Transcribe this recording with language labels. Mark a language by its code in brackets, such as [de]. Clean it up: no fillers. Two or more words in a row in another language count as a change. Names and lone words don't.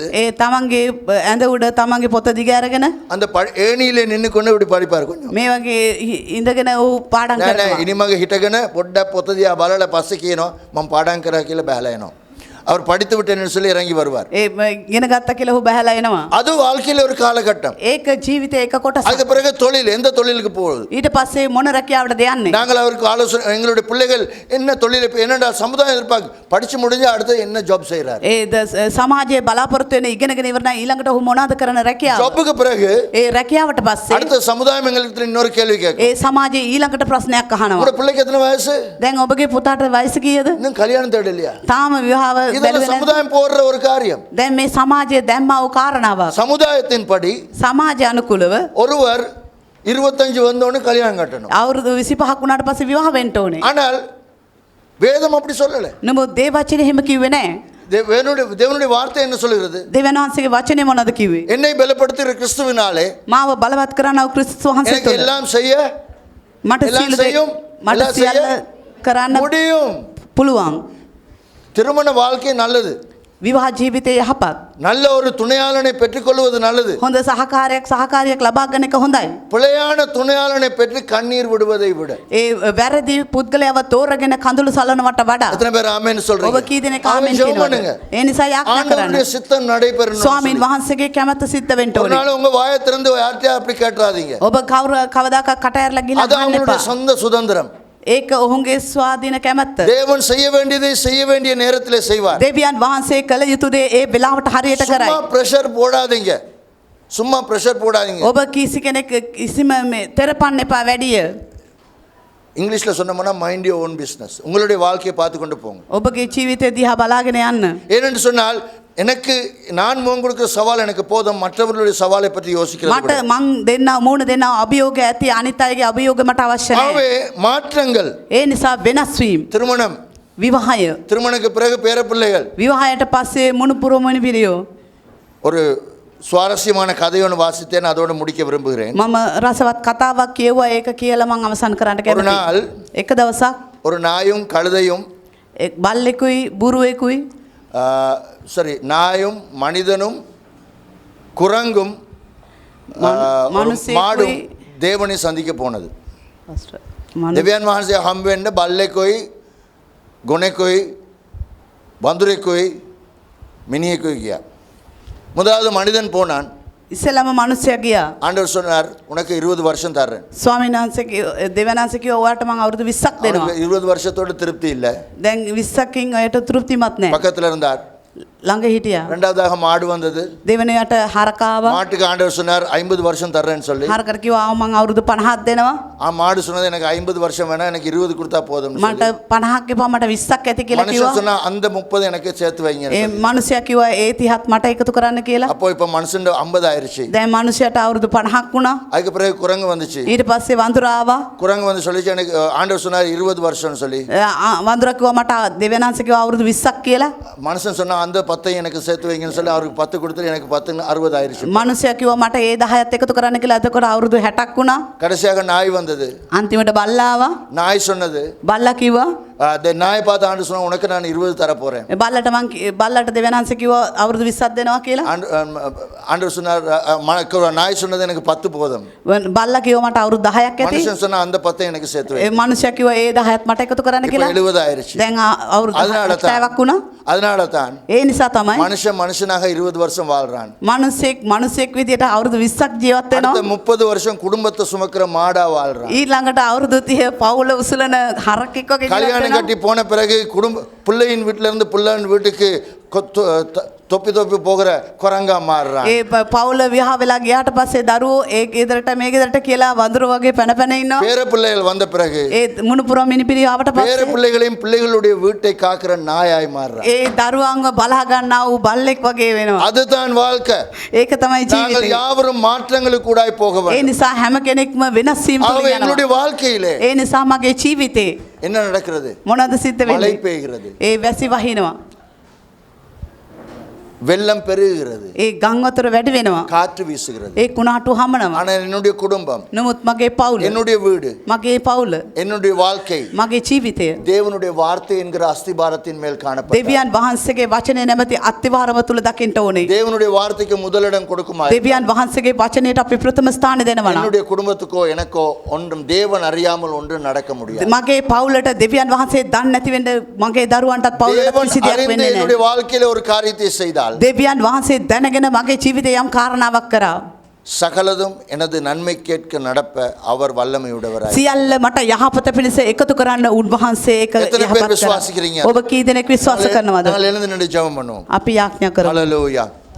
[si] ඒ තමන්ගේ ඇඳ උඩ තමන්ගේ පොත දිග අරගෙන [ta] அந்த ஏணியிலே நின்று கொண்டு இப்படி படிப்பார். கொஞ்சம் [si] මේ වගේ ඉඳගෙන ඌ පාඩම් නෑ කරනවා. ඉනිමග හිටගෙන පොඩ්ඩක් පොත දිහා බලලා පස්සේ කියනවා මම පාඩම් කරා කියලා බහලා එනවා. [ta] அவர் படித்து விட்டேன்னு சொல்லி இறங்கி வருவார். [si] ඒ ඉගෙන ගත්ත කියලා ඌ බහැලා එනවා. [ta] அது வாழ்க்கையில ஒரு காலகட்டம். [si] ඒක ජීවිතේ එක කොටසක්. [ta] அதுக்கு பிறகு தொழில், எந்த தொழிலுக்கு போகுது? [si] ඊට පස්සේ මොන රැකියාවටද යන්නේ? [ta] நாங்கள் அவருக்கு ஆலோசனை, எங்களுடைய பிள்ளைகள் என்ன தொழில், என்னடா சமுதாயம் எதிர்பார்க்கு படிச்சு முடிஞ்சு அடுத்து என்ன ஜாப் செய்யறாரு? [si] ඒ සමාජයේ බලාපොරොත්තු වෙන ඉගෙනගෙන ඉවරනා ඊළඟට ඔහු මොනවද කරන රැකියාව? [ta] ஜாப்புக்கு பிறகு [si] ඒ රැකියාවට පස්සේ [ta] அடுத்த சமுதாயம் எங்களுக்கு இன்னொரு கேள்வி கேட்கும். [si] ඒ සමාජයේ ඊළඟට ප්‍රශ්නයක් අහනවා. [ta] உங்க பிள்ளைக்கு எத்தனை வயசு? [si] දැන් ඔබගේ පුතාට වයස කීයද? [ta] இன்னும் கல்யாணம் தேடலையா? [si] තාම විවාහ [ta] இதெல்லாம் [si] බැලුවේ නැහැ. [ta] சமுதாயம் போடுற ஒரு காரியம். [si] දැන් මේ සමාජයේ දැම්මා වූ කාරණාවක්. [ta] சமுதாயத்தின்படி [si] සමාජ අනුකූලව [ta] ஒருவர் 25 வந்தோன்னு கல்யாணம் கட்டணும். [si] අවුරුදු 25ක් වුණාට පස්සේ විවාහ වෙන්න ඕනේ. [ta] ஆனால் வேதம் அப்படி சொல்லல. [si] නමුත් දේව වචනේ එහෙම කිව්වේ නැහැ. [ta] தேவனுடைய வார்த்தை என்ன சொல்கிறது? [si] දෙවියන් වහන්සේගේ වචනේ මොනවද කිව්වේ? [ta] என்னை பலப்படுத்துகிற கிறிஸ்துவினாலே [si] මාව බලවත් කරනා වූ ක්‍රිස්තුස් වහන්සේ [ta] எனக்கு [si] තුළ [ta] எல்லாம் செய்ய [si] මට [ta] එல்லாம் [si] සියලු [ta] செய்யும், [si] මට [ta] එல்லாம் [si] සියල්ල [ta] செய்ய [si] කරන්න [ta] முடியும். [si] පුළුවන්. [ta] திருமண வாழ்க்கை நல்லது. [si] විවාහ ජීවිතය යහපත්. [ta] நல்ல ஒரு துணையாளனை பெற்றுக்கொள்வது நல்லது. [si] හොඳ සහකාරියක් ලබා ගන්න එක හොඳයි. [ta] பிழையான துணையாளனை பெற்று கண்ணீர் விடுவதை விட. [si] ඒ වැරදි පුද්ගලයාව තෝරගෙන කඳුළු සලනවට වඩා [ta] எத்தனை பேர் ஆமென் சொல்றீங்க? [si] ඔබ කී දෙනෙක් [ta] ஆமென் [si] ආමෙන් [ta] ஜெபம் [si] කියනවද? [ta] பண்ணுங்க. [si] ඒ නිසා යාඥා කරන්න. [ta] ஆண்டவருடைய சித்தம் நடைபெறணும். [si] ස්වාමීන් වහන්සේගේ කැමැත්ත සිද්ධ වෙන්න [ta] ஒரு [si] ඕනේ. [ta] நாள் உங்க வாயை திறந்து யார்கிட்டயும் அப்படி கேட்றாதீங்க. [si] ඔබ කවදාකවත් කට ඇරලා ගිහලා [ta] அது [si] අහන්න [ta] அவங்களுடைய [si] එපා. [ta] சொந்த சுதந்திரம். [si] ඒක ඔහුගේ ස්වාධීන කැමැත්ත. [ta] தேவன் செய்ய வேண்டியதை செய்ய வேண்டிய நேரத்திலே செய்வார். [si] දෙවියන් වහන්සේ කළ යුතු දේ ඒ වෙලාවට හරියට කරයි. [ta] சும்மா பிரஷர் போடாதீங்க. சும்மா பிரஷர் போடாதீங்க. [si] ඔබ කිසි කෙනෙක් කිසිම මේ තෙරපන්න එපා වැඩිය. [ta] இங்கிலீஷ்ல சொன்னோம்னா [en] mind your own business. [ta] உங்களுடைய வாழ்க்கையை பார்த்து கொண்டு போங்க. [si] ඔබගේ ජීවිතය දිහා බලාගෙන යන්න. [ta] ஏனென்று சொன்னால் எனக்கு நான் முகம் கொடுக்கிற சவால் எனக்கு போதும், மற்றவர்களுடைய சவாலை பற்றி யோசிக்கிறது [si] මට මං දෙන්න මූණ දෙන්න අභියෝග ඇති අනිත් අයගේ අභියෝග මට අවශ්‍ය නැහැ. [ta] ஆகவே மாற்றங்கள், [si] ඒ නිසා වෙනස් වීම, [ta] திருமணம், [si] විවාහය, [ta] திருமணத்துக்கு பிறகு பேர பிள்ளைகள். [si] විවාහයට පස්සේ මුණුපුර මුණිපිරියෝ. [ta] ஒரு சுவாரஸ்யமான கதை ஒன்று வாசித்தேன், அதோடு முடிக்க விரும்புகிறேன். [si] මම රසවත් කතාවක් කියුවා, ඒක කියලා මං අවසන් කරන්න [ta] ஒரு [si] කැමතියි. [ta] நாள் [si] එක දවසක් [ta] ஒரு நாயும் கழுதையும் [si] බල්ලෙකුයි බුරුවෙකුයි [ta] சரி நாயும் மனிதனும் குரங்கும் ஒரு [si] මනුස්සයෙකුයි [ta] மாடும் தேவனை சந்திக்க போனது. [si] දෙවියන් වහන්සේ හම්බ වෙන්න බල්ලෙකුයි ගොනෙකුයි වඳුරෙකුයි මිනිහෙකුයි ගියා. [ta] முதலாவது மனிதன் போனான். [si] ඉස්සෙල්ලාම මිනිස්සයා ගියා. [ta] ஆண்டவர் சொன்னார், உனக்கு 20 வருஷம் தர்றேன். [si] ස්වාමීන් වහන්සේ දෙවියන් වහන්සේ කිව්වා ඔයාලට මං අවුරුදු 20ක් දෙනවා. [ta] 20 வருஷத்தோட திருப்தி இல்லை. [si] දැන් 20කින් ඔයට තෘප්තිමත් නැහැ. [ta] பக்கத்தில் இருந்தார். [si] ළඟ හිටියා. [ta] ரெண்டாவதாக மாடு வந்தது. [si] දෙවෙනියට හරකාව. [ta] மாட்டுக்கு ஆண்டவர் சொன்னார் 50 வருஷம் தர்றேன்னு சொல்லி. [si] හරකට කිව්වා ආව මං අවුරුදු 50ක් දෙනවා. [ta] மாடு சொன்னது எனக்கு 50 வருஷம் வேணாம், எனக்கு 20 கொடுத்தா போதும்னு [si] මට [ta] சொல்லி. [si] 50ක් එපා මට 20ක් ඇති කියලා [ta] மனுஷன் [si] කිව්වා. [ta] சொன்னா அந்த 30 எனக்கு சேர்த்து வைங்க. [si] ඒ මිනිසයා කිව්වා ඒ 30ක් මට එකතු කරන්න කියලා. [ta] அப்போ இப்ப மனுஷன் 50 ஆயிருச்சு. [si] දැන් මිනිසයාට අවුරුදු 50ක් වුණා. [ta] அதுக்கு பிறகு குரங்கு வந்துச்சு. [si] ඊට පස්සේ වඳුරා ආවා. [ta] குரங்கு வந்து சொல்லிச்சு எனக்கு ஆண்டவர் சொன்னார் 20 வருஷம்னு சொல்லி. [si] වඳුරා කිව්වා මට දෙවෙනාංශ කිව්වා අවුරුදු 20ක් කියලා. [ta] மனுஷன் சொன்னா அந்த 10 எனக்கு சேர்த்து வைங்கன்னு சொல்லி அவருக்கு 10 கொடுத்து எனக்கு 10 60 ஆயிருச்சு. [si] මිනිසයා කිව්වා මට ඒ 10ත් එකතු කරන්න කියලා. එතකොට අවුරුදු 60ක් වුණා. [ta] கடைசியாக நாய் வந்தது. [si] අන්තිමට බල්ලා ආවා. [ta] நாய் சொன்னது [si] බල්ලා කිව්වා [ta] அந்த நாயை பார்த்து ஆண்டு சொன்னா உனக்கு நான் 20 தர போறேன். [si] බල්ලට දෙවෙනාංශ කිව්වා අවුරුදු 20ක් දෙනවා කියලා. [ta] ஆண்டவர் சொன்னார் நாய் சொன்னது எனக்கு 10 போதும். [si] බල්ලා කිව්වා මට අවුරුදු 10ක් ඇති. [ta] மனுஷன் சொன்னா அந்த 10 எனக்கு சேர்த்து வை. [si] ඒ මිනිසයා කිව්වා ඒ 10ත් මට එකතු කරන්න [ta] இப்போ [si] කියලා. [ta] 70 ஆயிருச்சு. [si] දැන් අවුරුදු 70ක් වුණා. [ta] அதனால தான் [si] ඒ නිසා තමයි [ta] மனுஷன் மனுஷனாக 20 வருஷம் வாழ்றான். [si] මනුස්සෙක් විදියට අවුරුදු 20ක් ජීවත් [ta] அடுத்த [si] වෙනවා. [ta] 30 வருஷம் குடும்பத்தை சுமக்கிற மாடா வாழ்றான். [si] ඊළඟට අවුරුදු 30 පවුල උසලන හරකෙක් වගේ ජීවත් [ta] கல்யாணம் [si] වෙනවා. [ta] கட்டி போன பிறகு பிள்ளையின் வீட்டுல இருந்து பிள்ளையின் வீட்டுக்கு தொப்பி தொப்பி போகிற குரங்கா மாறுறான். [si] ඒ පවුල විවාහ වෙලා ගියාට පස්සේ දරුවෝ ඒ ගෙදරට මේ ගෙදරට කියලා වඳුර වගේ පැන පැන ඉන්නවා. [ta] பேர பிள்ளைகள் வந்த பிறகு [si] ඒ මුණුපුරම් මිනිපිරි ආවට [ta] பேர [si] පස්සේ [ta] பிள்ளைகளையும் பிள்ளைகளுடைய வீட்டை காக்கிற நாயாய் மாறுறான். [si] ඒ දරුවන්ව බලා ගන්නා වූ බල්ලෙක් වගේ වෙනවා. [ta] அதுதான் வாழ்க்கை. [si] ඒක තමයි [ta] நாங்கள் [si] ජීවිතය. [ta] யாவரும் மாற்றங்களுக்கு கூடாய் போக [si] ඒ [ta] வேண்டும். [si] නිසා හැම කෙනෙක්ම වෙනස් වීම [ta] ஆகவே [si] තුළ [ta] எங்களுடைய [si] යනවා. [ta] வாழ்க்கையிலே [si] ඒ නිසා මගේ ජීවිතේ [ta] என்ன நடக்கிறது? [si] මොනවද සිද්ධ [ta] மழை [si] වෙන්නේ? [ta] பெய்கிறது, [si] ඒ වැසි වහිනවා. [ta] வெள்ளம் பெருகுகிறது, [si] ඒ ගම් වතුර වැඩි වෙනවා. [ta] காற்று வீசுகிறது. [si] ඒ කුණාටු හමනවා. [ta] ஆனால் என்னுடைய குடும்பம், [si] නමුත් මගේ පවුල, [ta] என்னுடைய வீடு, [si] මගේ පවුල, [ta] என்னுடைய வாழ்க்கை [si] මගේ ජීවිතය [ta] தேவனுடைய வார்த்தை என்கிற அஸ்திபாரத்தின் மேல் காணப்படும். [si] දෙවියන් වහන්සේගේ වචනය නැමැති අත්තිවාරම තුල දකින්න ඕනේ. [ta] தேவனுடைய வார்த்தைக்கு முதலிடம் கொடுக்குமா? [si] දෙවියන් වහන්සේගේ වචනයට අපි ප්‍රථම ස්ථාන දෙනවා නම් [ta] என்னுடைய குடும்பத்துக்கோ எனக்கோ ஒன்றும் தேவன் அறியாமல் ஒன்றும் நடக்க முடியாது. [si] මගේ පවුලට දෙවියන් වහන්සේ දන්නේ නැති වෙන්න මගේ දරුවන්ටත් පවුලට [ta] தேவன் [si] කිසි දෙයක් [ta] அறிந்து [si] වෙන්නේ [ta] என்னுடைய [si] නැහැ. [ta] வாழ்க்கையில ஒரு காரியத்தை செய்தால் [si] දෙවියන් වහන්සේ දැනගෙන මගේ ජීවිතේ යම් කාරණාවක් කරා. [ta] சகலதும் எனது நன்மை கேட்க நடப்ப அவர் வல்லமையுடையவராய். [si] සියල්ල මට යහපත පිණිස එකතු කරන්න උන්වහන්සේ ඒක [ta] எத்தனை பேர் [si] යහපත් කරා. [ta] விசுவாசிக்கிறீங்க? [si] ඔබ කී දෙනෙක් විශ්වාස කරනවද? [ta] நாங்கள் எழுந்து நின்று ஜெபம் பண்ணுவோம். [si] අපි යාඥා කරමු. [ta] ஹalleluya.